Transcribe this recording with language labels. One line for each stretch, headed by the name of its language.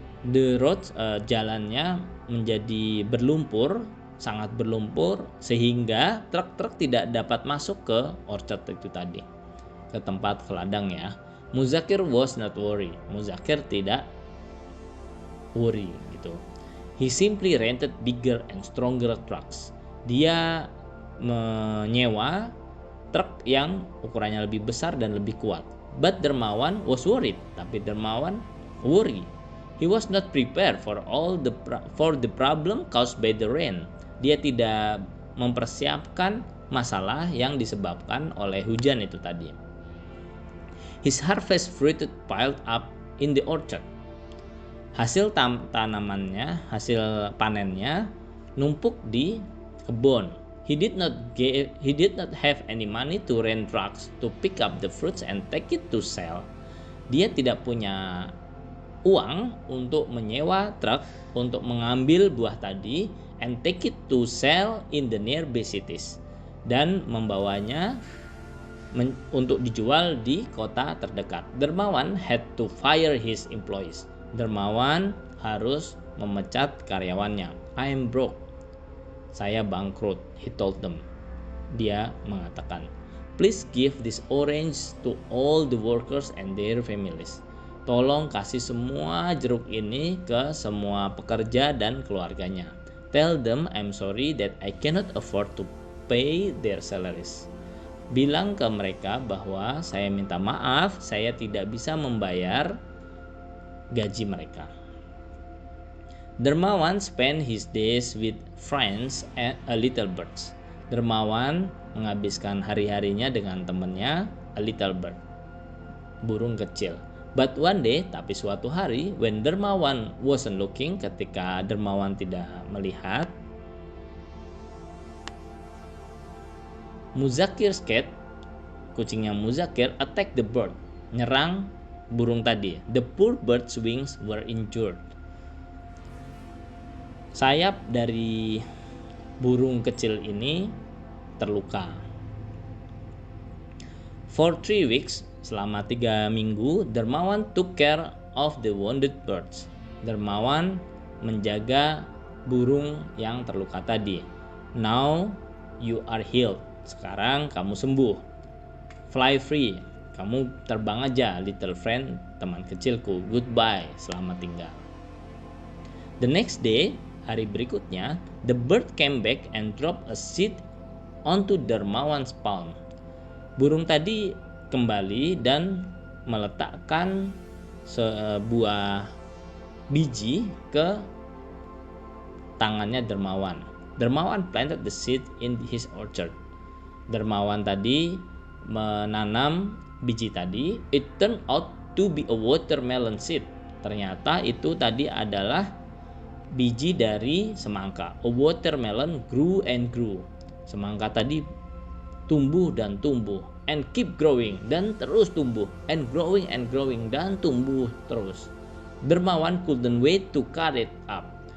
English: The roads,
Indonesian: jalannya menjadi berlumpur, sangat berlumpur, sehingga truk-truk tidak dapat masuk ke orchard itu tadi, ke tempat ke ladang ya.
English: Muzakir was not worried.
Indonesian: Muzakir tidak worry gitu.
English: He simply rented bigger and stronger trucks.
Indonesian: Dia menyewa truk yang ukurannya lebih besar dan lebih kuat.
English: But Dermawan was worried.
Indonesian: Tapi Dermawan worry.
English: He was not prepared for the problem caused by the rain.
Indonesian: Dia tidak mempersiapkan masalah yang disebabkan oleh hujan itu tadi.
English: His harvest fruited piled up in the orchard.
Indonesian: Hasil tanamannya, hasil panennya numpuk di kebun.
English: He did not have any money to rent trucks to pick up the fruits and take it to sell.
Indonesian: Dia tidak punya uang untuk menyewa truk untuk mengambil buah tadi
English: and take it to sell in the nearby cities,
Indonesian: dan membawanya untuk dijual di kota terdekat.
English: Dermawan had to fire his employees.
Indonesian: Dermawan harus memecat karyawannya.
English: I am broke.
Indonesian: Saya bangkrut,
English: he told them.
Indonesian: Dia mengatakan,
English: please give this orange to all the workers and their families.
Indonesian: Tolong kasih semua jeruk ini ke semua pekerja dan keluarganya.
English: Tell them I'm sorry that I cannot afford to pay their salaries.
Indonesian: Bilang ke mereka bahwa saya minta maaf, saya tidak bisa membayar gaji mereka.
English: Dermawan spent his days with friends and a little birds.
Indonesian: Dermawan menghabiskan hari-harinya dengan temannya,
English: a little bird,
Indonesian: burung kecil.
English: But one day,
Indonesian: tapi suatu hari,
English: when Dermawan wasn't looking,
Indonesian: ketika Dermawan tidak melihat,
English: Muzakir's cat,
Indonesian: kucingnya Muzakir,
English: attacked the bird,
Indonesian: nyerang burung tadi.
English: The poor bird's wings were injured.
Indonesian: Sayap dari burung kecil ini terluka.
English: For 3 weeks, selama 3 minggu, Dermawan took care of the wounded birds.
Indonesian: Dermawan menjaga burung yang terluka tadi.
English: Now you are healed.
Indonesian: Sekarang kamu sembuh.
English: Fly free.
Indonesian: Kamu terbang aja,
English: little friend,
Indonesian: teman kecilku.
English: Goodbye,
Indonesian: selamat tinggal.
English: The next day,
Indonesian: hari berikutnya,
English: the bird came back and dropped a seed onto Dermawan's palm.
Indonesian: Burung tadi kembali dan meletakkan sebuah biji ke tangannya Dermawan.
English: Dermawan planted the seed in his orchard.
Indonesian: Dermawan tadi menanam biji tadi.
English: It turned out to be a watermelon seed.
Indonesian: Ternyata itu tadi adalah biji dari semangka.
English: A watermelon grew and grew.
Indonesian: Semangka tadi tumbuh dan tumbuh,
English: and keep growing,
Indonesian: dan terus tumbuh,
English: and growing
Indonesian: dan tumbuh terus.
English: Dermawan couldn't wait to cut it up.